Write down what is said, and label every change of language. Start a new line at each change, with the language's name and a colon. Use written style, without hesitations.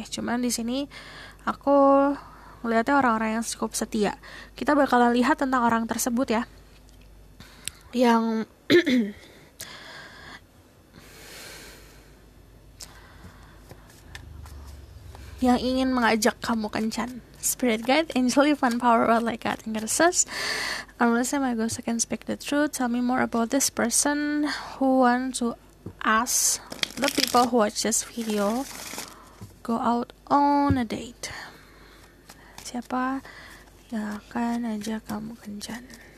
Indonesian: Cuman di sini aku melihatnya orang-orang yang cukup setia. Kita bakalan lihat tentang orang tersebut ya, yang yang ingin mengajak kamu kencan.
English: Spirit Guide, Angel, Divine Power, What Like God, Angels. Unless my ghost can speak the truth, tell me more about this person who want to ask the people who watch this video go out on a date.
Indonesian: Siapa yang akan ajak kamu kencan?